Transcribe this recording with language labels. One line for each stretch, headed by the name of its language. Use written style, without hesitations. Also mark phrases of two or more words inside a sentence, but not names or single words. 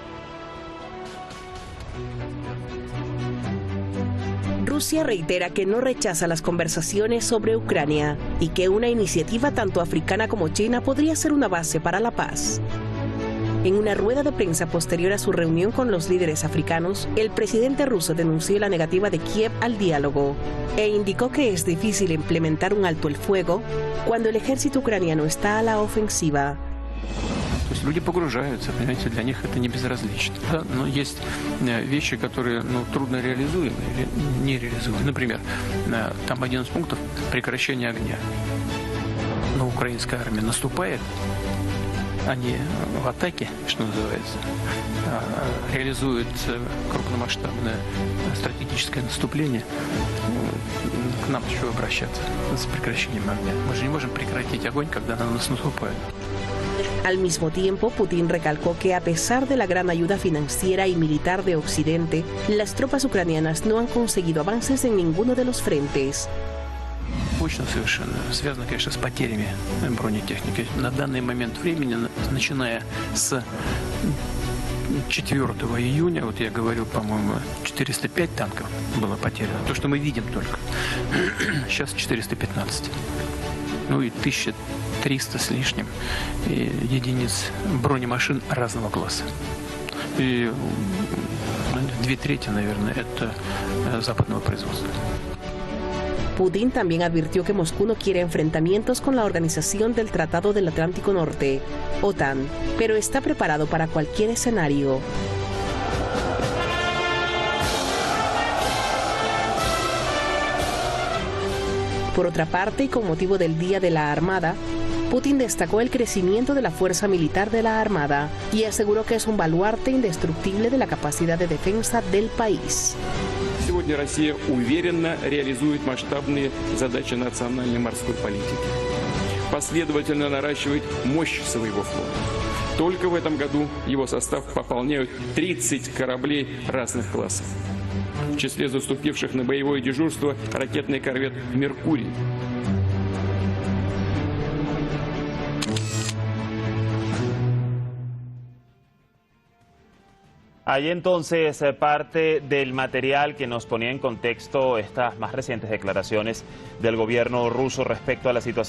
Spanish: Rusia reitera que no rechaza las conversaciones sobre Ucrania y que una iniciativa tanto africana como china podría ser una base para la paz. En una rueda de prensa posterior a su reunión con los líderes africanos, el presidente ruso denunció la negativa de Kiev al diálogo e indicó que es difícil implementar un alto el fuego cuando el ejército ucraniano está a la ofensiva.
Russian: То есть люди погружаются, понимаете, для них это не безразлично. Да? Но есть вещи, которые трудно реализуемы или нереализуемы. Например, там один из пунктов прекращения огня. Но украинская армия наступает, они в атаке, что называется, реализуют крупномасштабное стратегическое наступление. К нам еще обращаться с прекращением огня. Мы же не можем прекратить огонь, когда на нас наступают.
Spanish: Al mismo tiempo, Putin recalcó que a pesar de la gran ayuda financiera y militar de Occidente, las tropas ucranianas no han conseguido avances en ninguno de los frentes.
Russian: Точно совершенно. Связано, конечно, с потерями бронетехники. На данный момент времени, начиная с 4 июня, вот я говорил, по-моему, 405 танков было потеряно. То, что мы видим только. Сейчас 415. Ну и 1300 с лишним единиц бронемашин разного класса. И 2/3, наверное, это западного производства.
Spanish: Putin también advirtió que Moscú no quiere enfrentamientos con la Organización del Tratado del Atlántico Norte, OTAN, pero está preparado para cualquier escenario. Por otra parte, y con motivo del Día de la Armada, Putin destacó el crecimiento de la fuerza militar de la Armada y aseguró que es un baluarte indestructible de la capacidad de defensa del país.
Russian: Сегодня Россия уверенно реализует масштабные задачи национальной морской политики. Последовательно наращивает мощь своего флота. Только в этом году его состав пополняют 30 кораблей разных классов. В числе заступивших на боевое дежурство ракетный корвет «Меркурий».
Spanish: Ahí entonces parte del material que nos ponía en contexto estas más recientes declaraciones del gobierno ruso respecto a la situación.